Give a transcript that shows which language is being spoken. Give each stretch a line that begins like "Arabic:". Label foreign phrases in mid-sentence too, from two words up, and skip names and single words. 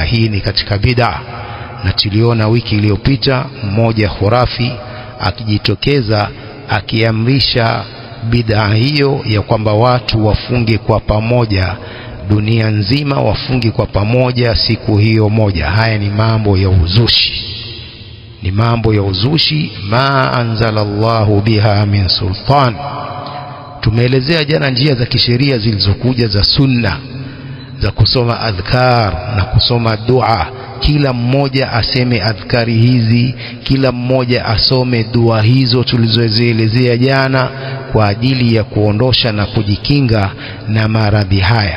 Swahili: Hii ni katika bid'a, na tuliona wiki iliyopita mmoja khurafi akijitokeza akiamrisha bid'a hiyo ya kwamba watu wafunge kwa pamoja dunia nzima wafungi kwa pamoja siku hiyo moja. Haya ni mambo ya uzushi, ni mambo ya uzushi.
Arabic: ما أنزل الله بها من سلطان.
Swahili: Tumeelezea jana njia za kisheria zilizokuja za sunna za kusoma adhkar na kusoma dua. Kila mmoja aseme adhkari hizi, kila mmoja asome dua hizo tulizozielezea jana kwa ajili ya kuondosha na kujikinga na maradhi haya.